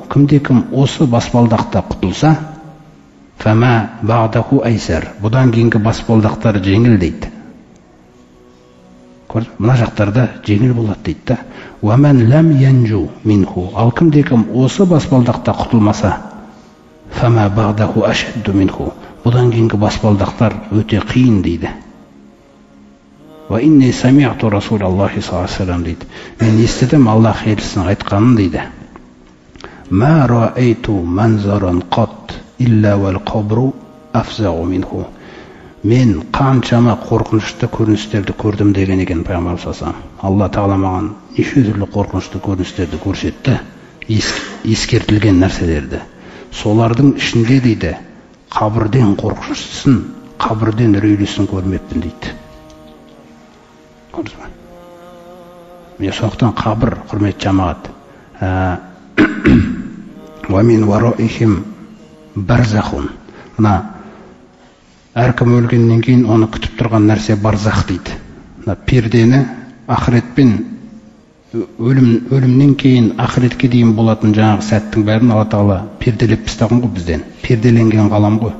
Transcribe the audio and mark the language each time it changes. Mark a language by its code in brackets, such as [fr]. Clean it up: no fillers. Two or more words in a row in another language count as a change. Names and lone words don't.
[kk] Кімде-кім осы баспалдақта құтылса, [ar] فما بعده أيسر. [kk] Бұдан кейінгі баспалдақтар жеңіл дейді. Мына жақтарда жеңіл болады дейді да. [ar] ومن لم ينج منه. [kk] Ал кімде-кім осы баспалдақта құтылмаса, [ar] فما بعده أشد منه. [kk] Бұдан кейінгі баспалдақтар өте қиын дейді. [ar] وإني سمعت رسول الله صلى الله عليه وسلم дейді. [kk] Мен естідім Аллах елшісінің айтқанын дейді. [ar] ما رأيت منظرا قط إلا والقبر أفظع منه. [kk] Мен қаншама қорқынышты көріністерді көрдім деген екен пайғамбар [ar] صلى الله عليه وسلم. [kk] Алла тағала маған неше түрлі қорқынышты көріністерді көрсетті, ескертілген нәрселерді. Солардың ішінде дейді, қабірден қорқыныштысын, қабірден үрейлісін көрмеппін дейді. Міне сондықтан қабір, құрметті жамағат, [ar] ومن ورائهم برزخ. [kk] Мына әркім өлгеннен кейін оны күтіп тұрған нәрсе барзах дейді. Пердені ақыретпен өлімнен кейін ақыретке дейін болатын жаңағы сәттің бәрін Алла тағала перделеп тастаған ғой бізден. Перделенген ғалам ғой.